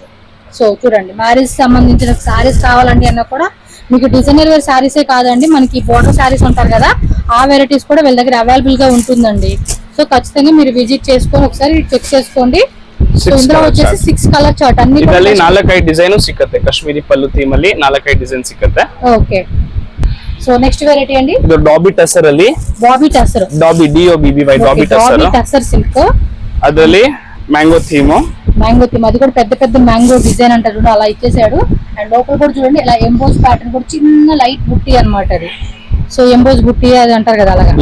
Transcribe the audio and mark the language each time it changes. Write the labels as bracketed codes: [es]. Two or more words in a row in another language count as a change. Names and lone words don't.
[te] సో చూడండి, మ్యారేజ్ సంబంధించిన శారీస్ కావాలండి అన్నా కూడా మీకు [en] designer wear [te] శారీసే కాదండి, మనకి [en] border sarees [te] ఉంటారు కదా ఆ వెరైటీస్ కూడా వీళ్ళ దగ్గర అవైలబుల్ గా ఉంటుందండి. సో ఖచ్చితంగా మీరు విజిట్ చేసుకొని ఒకసారి చెక్ చేసుకోండి. సో ఇందులో వచ్చేసి 6 [en] colour chart [te] అన్ని [kn] ಇದರಲ್ಲಿ 4-5 ಡಿಸೈನ್ ಸಿಗುತ್ತೆ. ಕಾಶ್ಮೀರಿ ಪಲ್ಲು ಥೀಮ್ ಅಲ್ಲಿ 4-5 ಡಿಸೈನ್ ಸಿಗುತ್ತೆ. [te] ఓకే. సో [en] next variety [te] అండి [kn] ಇದು ಡಾಬಿ ಟಸರ್ ಅಲ್ಲಿ, [te] బాబీ టసర్, [kn] ಡಾಬಿ DOBBY ಡಾಬಿ [te] టసర్ సిల్క్. [kn] ಅದರಲ್ಲಿ [en] mango theme, mango theme, [te] అది కూడా పెద్ద పెద్ద [en] mango design [te] అంటారు అలా ఇచ్చేసాడు. అండ్ లోపల కూడా చూడండి ఇలా [en] emboss pattern [te] కూడా చిన్న లైట్ బుట్టి అన్నమాట అది. సో ఎంబోస్ బుట్టి అది అంటారు కదా అలాగా.